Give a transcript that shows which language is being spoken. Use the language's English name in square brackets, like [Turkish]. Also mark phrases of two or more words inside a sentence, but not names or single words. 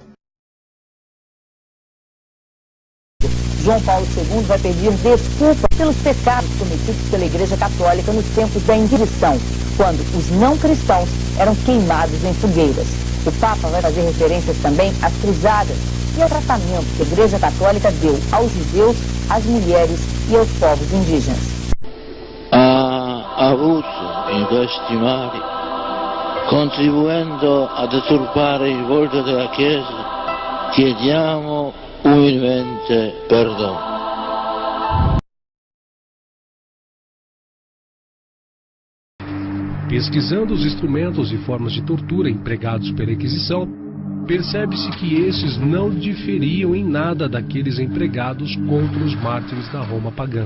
[Portuguese] João Paulo II vai pedir desculpa pelos pecados cometidos pela Igreja Católica nos tempos da Inquisição, quando os não cristãos eram queimados em fogueiras. O Papa vai fazer referências também às Cruzadas e ao tratamento que a Igreja Católica deu aos judeus, às mulheres e aos povos indígenas. [Italian] Ha avuto in questi mari, contribuendo a deturpare il volto della Chiesa, chiediamo umilmente perdono. [Portuguese] Pesquisando os instrumentos e formas de tortura empregados pela Inquisição, percebe-se que esses não diferiam em nada daqueles empregados contra os mártires da Roma pagã.